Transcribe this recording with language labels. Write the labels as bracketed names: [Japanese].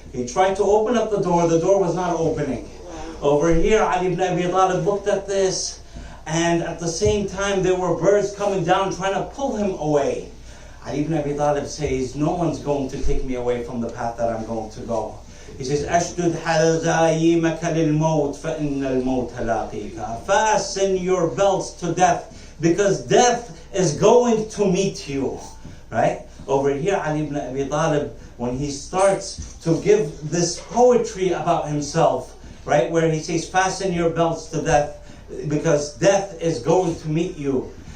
[English] He tried to open up the door was not opening. Over here, Ali ibn Abi Talib looked at this, and at the same time there were birds coming down trying to pull him away. Ali ibn Abi Talib says, no one's going to take me away from the path that I'm going to go. [Arabic] He says, أشدد حزايمك للموت فإن الموت لاقيك. [English] Fasten your belts to death, because death is going to meet you. Right? Over here, Ali ibn Abi Talib, when he starts to give this poetry about himself, right, where he says, fasten your belts to death, because death is going to meet you.